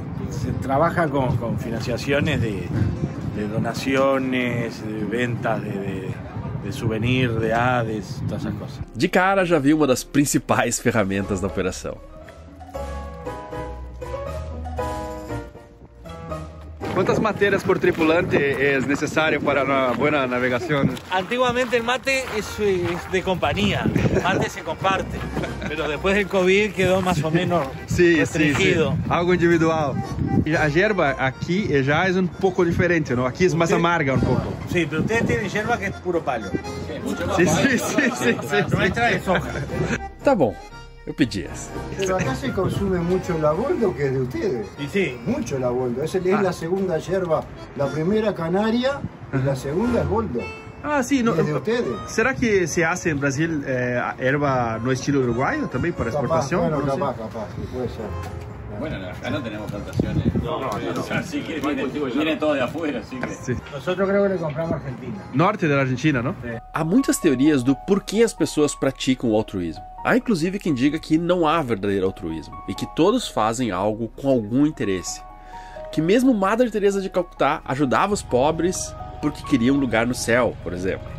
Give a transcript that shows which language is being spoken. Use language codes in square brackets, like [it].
[es] Se trabaja con financiaciones de donaciones, de ventas de souvenir, de ADES, [pt] todas essas coisas. De cara já vi uma das principais ferramentas da operação. [es] ¿Cuántas materias por tripulante es necesario para una buena navegación? Antiguamente el mate es de compañía, el mate se comparte, pero después del COVID quedó más o menos restringido. Sí. Algo individual. Y la hierba aquí ya es un poco diferente, ¿no? Aquí es más amarga un poco. Sí, pero ustedes tienen hierba que es puro palo. Sí, sí, sí, sí. Nuestra es hoja. [pt] Tá bom, eu pedi essa. [es] Pero acá se consume mucho el aboldo, que es de ustedes. Y sí. Mucho el aboldo. Es la segunda yerba. La primera canaria y la segunda es boldo. Ah, sí. No, es de ustedes. ¿Será que se hace en Brasil hierba no estilo uruguayo también para exportación? Bueno, no capaz, sí, puede ser. Bueno, acá no tenemos plantaciones. No. Así que viene todo de afuera, así que... Sí. Nosotros creo que le compramos a Argentina. [pt] Norte da Argentina, não? Há muitas teorias do porquê as pessoas praticam o altruísmo. Há inclusive quem diga que não há verdadeiro altruísmo e que todos fazem algo com algum interesse. Que mesmo Madre Teresa de Calcutá ajudava os pobres porque queria um lugar no céu, por exemplo.